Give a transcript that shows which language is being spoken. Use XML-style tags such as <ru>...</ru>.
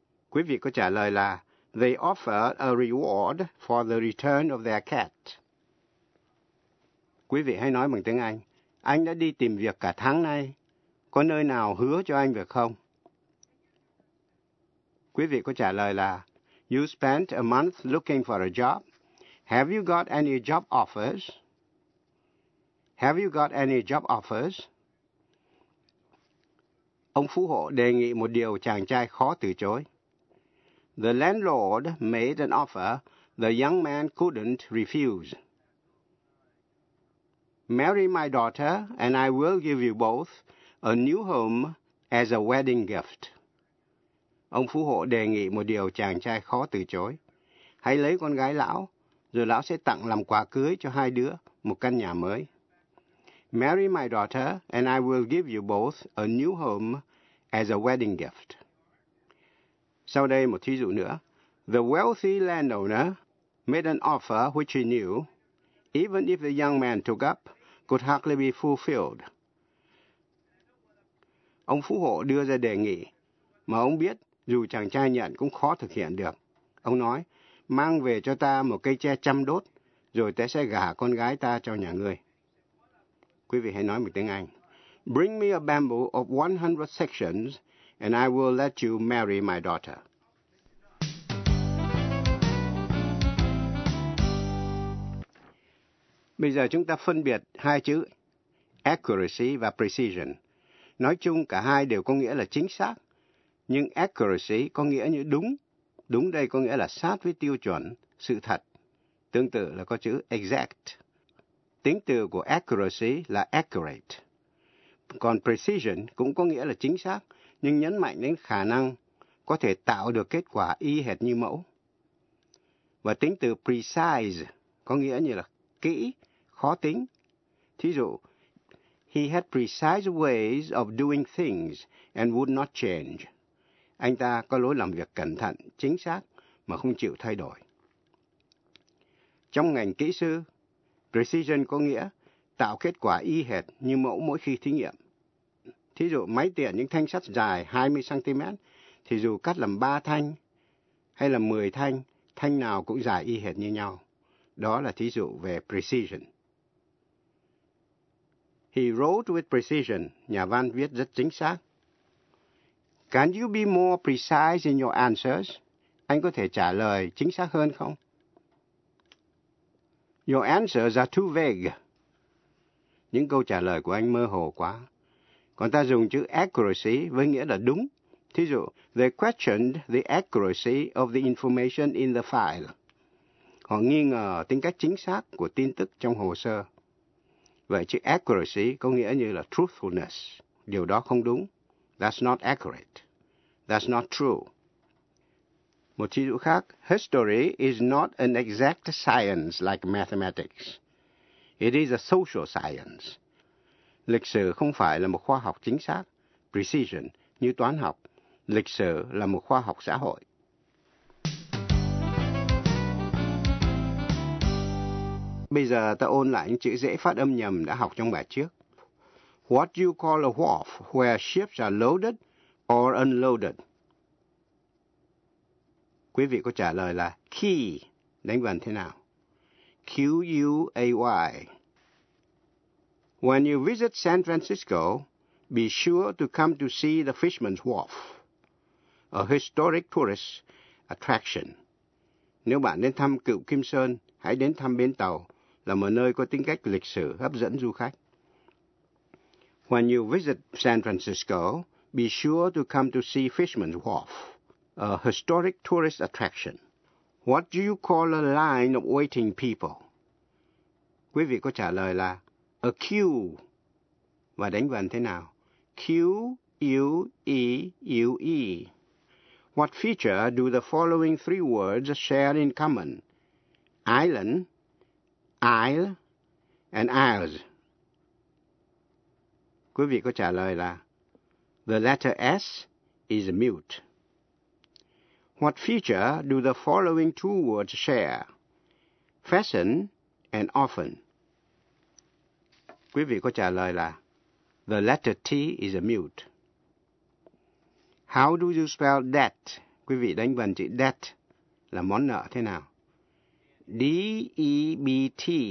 <vi>Quý vị có trả lời là</vi> <en>they offer a reward for the return of their cat.</en> <vi>quý vị hãy nói bằng tiếng Anh. Anh đã đi tìm việc cả tháng nay. Có nơi nào hứa cho anh việc không? Quý vị có trả lời là</vi> <en>You spent a month looking for a job. Have you got any job offers? Have you got any job offers?</en> <vi>Ông phú hộ đề nghị một điều chàng trai khó từ chối.</vi> <en>The landlord made an offer the young man couldn't refuse. Marry my daughter and I will give you both a new home as a wedding gift.</en> <vi>Ông phú hộ đề nghị một điều chàng trai khó từ chối. Hãy lấy con gái lão, rồi lão sẽ tặng làm quà cưới cho hai đứa một căn nhà mới.</vi> <en>Marry my daughter and I will give you both a new home as a wedding gift.</en> <vi>Sau đây một thí dụ nữa.</vi> <en>The wealthy landowner made an offer which he knew, even if the young man took up, could hardly be fulfilled.</en> <vi>Ông phú hộ đưa ra đề nghị, mà ông biết dù chàng trai nhận cũng khó thực hiện được. Ông nói, mang về cho ta một cây tre trăm đốt, rồi ta sẽ gả con gái ta cho nhà ngươi. Quý vị hãy nói một tiếng Anh.</vi> <en>Bring me a bamboo of 100 sections, and I will let you marry my daughter.</en> <vi>Bây giờ chúng ta phân biệt hai chữ accuracy và precision. Nói chung cả hai đều có nghĩa là chính xác, nhưng accuracy có nghĩa như đúng. Đúng đây có nghĩa là sát với tiêu chuẩn, sự thật. Tương tự là có chữ exact. Tính từ của accuracy là accurate. Còn precision cũng có nghĩa là chính xác, nhưng nhấn mạnh đến khả năng có thể tạo được kết quả y hệt như mẫu. Và tính từ precise có nghĩa như là kỹ, khó tính. Thí dụ,</vi> <en>he had precise ways of doing things and would not change.</en> <vi>Anh ta có lối làm việc cẩn thận, chính xác mà không chịu thay đổi. Trong ngành kỹ sư, precision có nghĩa tạo kết quả y hệt như mẫu mỗi khi thí nghiệm. Thí dụ, máy tiện những thanh sắt dài 20cm, thì dù cắt làm 3 thanh hay là 10 thanh, thanh nào cũng dài y hệt như nhau. Đó là thí dụ về precision.</vi> <en>He wrote with precision.</en> <vi>Nhà văn viết rất chính xác.</vi> <en>Can you be more precise in your answers?</en> <vi>Anh có thể trả lời chính xác hơn không?</vi> <en>Your answers are too vague.</en> <vi>Những câu trả lời của anh mơ hồ quá. Còn ta dùng chữ accuracy với nghĩa là đúng. Thí dụ,</vi> <en>they questioned the accuracy of the information in the file.</en> <vi>Họ nghi ngờ tính cách chính xác của tin tức trong hồ sơ. Vậy chữ accuracy có nghĩa như là truthfulness. Điều đó không đúng.</vi> <en>That's not accurate. That's not true.</en> <vi>Một thí dụ khác,</vi> <en>history is not an exact science like mathematics. It is a social science.</en> <vi>Lịch sử không phải là một khoa học chính xác, precision, như toán học. Lịch sử là một khoa học xã hội. Bây giờ ta ôn lại những chữ dễ phát âm nhầm đã học trong bài trước.</vi> <en>What you call a wharf where ships are loaded or unloaded?</en> <vi>Quý vị có trả lời là key, đánh vần thế nào?</vi> <en>Q-U-A-Y. When you visit San Francisco, be sure to come to see the Fisherman's Wharf, a historic tourist attraction.</en> <vi>Nếu bạn đến thăm Cựu Kim Sơn, hãy đến thăm bến tàu, là một nơi có tính cách lịch sử hấp dẫn du khách.</vi> <en>When you visit San Francisco, be sure to come to see Fisherman's Wharf, a historic tourist attraction. What do you call a line of waiting people?</en> <vi>Quý vị có trả lời là</vi> <en>a queue.</en> <vi>Và đánh vần thế nào? Q-U-E-U-E.</vi> <en>What feature do the following three words share in common? Island, isle, and isles.</en> <vi>Quý vị có trả lời là</vi> <en>the letter S is mute. What feature do the following two words share? Fasten and often.</en> <vi>Quý vị có trả lời là</vi> <en>the letter T is a mute. How do you spell debt?</en> <vi>Quý vị đánh vần chữ debt là món nợ thế nào? D-E-B-T.</vi>